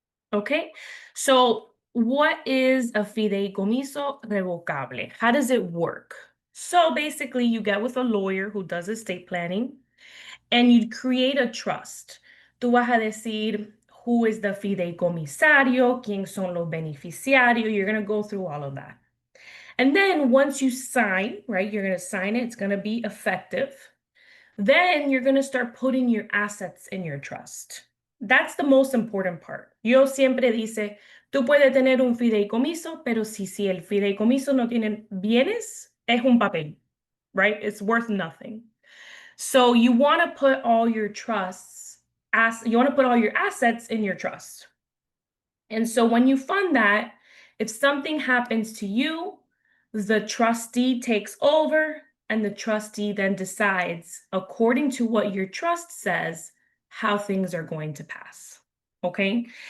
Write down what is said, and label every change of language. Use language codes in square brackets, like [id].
[en] Okay, so what is a fideicomiso revocable? How does it work? So basically, you get with a lawyer who does estate planning and you create a trust. [es] Tú vas a decir [en] who is the [es] fideicomisario, quién son los beneficiarios. [en] You're going to go through all of that. And then once you sign, right, you're going to sign it, it's going to be effective. Then you're going to start putting your assets in your trust. That's the most important part. [es] Yo siempre dice, tú puedes tener un fideicomiso, pero si el fideicomiso no tiene bienes, es un papel, right? [en] It's worth nothing. So you want to put all your trusts, you want to put all your assets in your trust. And so when you fund that, if something happens to you, the trustee takes over and the trustee then decides, according to what your trust says, how things are going to pass. Okay?